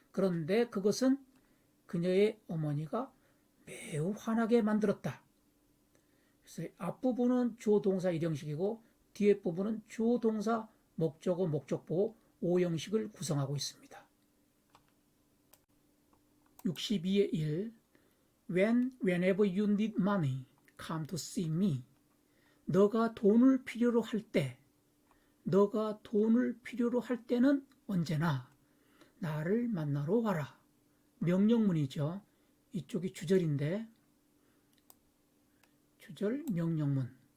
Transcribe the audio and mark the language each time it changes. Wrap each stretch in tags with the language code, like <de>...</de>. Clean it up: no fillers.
<ko>그런데 그것은 그녀의 어머니가 매우 화나게 만들었다. 그래서 앞부분은 주어 동사 일형식이고 뒤에 부분은 주어 동사 목적어 목적보호 오형식을 구성하고 있습니다.</ko> <en>62의 1 Whenever you need money, come to see me.</en> <ko>너가 돈을 필요로 할 때는 언제나 나를 만나러 와라. 명령문이죠. 이쪽이 주절인데 주절 명령문.</ko>